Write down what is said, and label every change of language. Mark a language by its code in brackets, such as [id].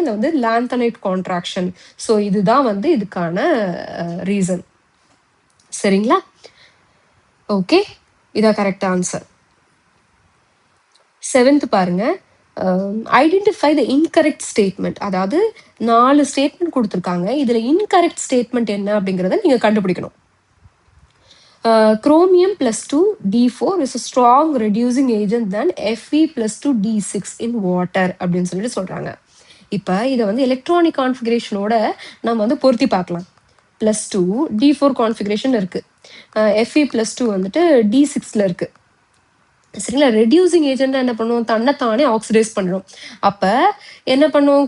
[ta] இது வந்து lanthanide contraction. So இதுதான் வந்து இதுக்கான ரீசன். சரிங்களா? ஓகே, இதான் கரெக்ட் ஆன்சர். 7th பாருங்க. [en] Identify the incorrect statement. [ta] அதாவது 4 ஸ்டேட்மெண்ட் கொடுத்துருக்காங்க. இதுல இன்கரெக்ட் ஸ்டேட்மெண்ட் என்ன அப்படிங்கிறத நீங்க கண்டுபிடிக்கணும். [en] chromium plus 2 D4 is a strong reducing agent than Fe plus 2 D6 in water [ta] அப்படின்னு சொல்லிட்டு சொல்றாங்க. இப்போ இதை வந்து எலக்ட்ரானிக் கான்ஃபிகரேஷனோட நம்ம வந்து பொருத்தி பார்க்கலாம். +2 D4 கான்ஃபிகரேஷன் இருக்கு. Fe plus 2 வந்துட்டு D6ல இருக்கு. சரிங்களா? ரெடியூசிங் ஏஜென்ட் என்ன பண்ணுவோம்? தன்னைத்தானே ஆக்சிடைஸ் பண்ணுறோம். அப்போ என்ன பண்ணுவோம்?